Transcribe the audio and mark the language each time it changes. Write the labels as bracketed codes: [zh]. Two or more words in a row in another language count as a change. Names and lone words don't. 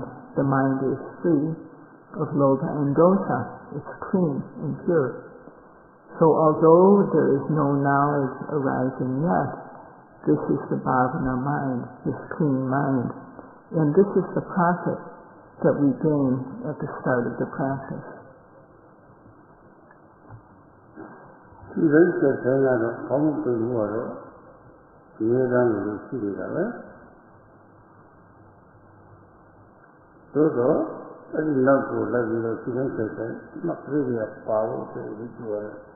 [en] The mind is free of lobha and dosa. It's clean and pure. So although there is no knowledge arising yet, this is the bhavana mind, this clean mind. And this is the profit that we gain at the start of the practice. [my] ဒီလိုဆက်ဆံရတော့ဘောင်းပြုမှုကတော့ဒီရကံလိုရှိနေတာပဲသို့တော့အဲ့ဒီနောက်ကိုလိုက်ပြီးတော့ဒီလိုဆက်ဆံမှတ်ပြီးရပါဖို့ဆိုပြီးပြောရတယ်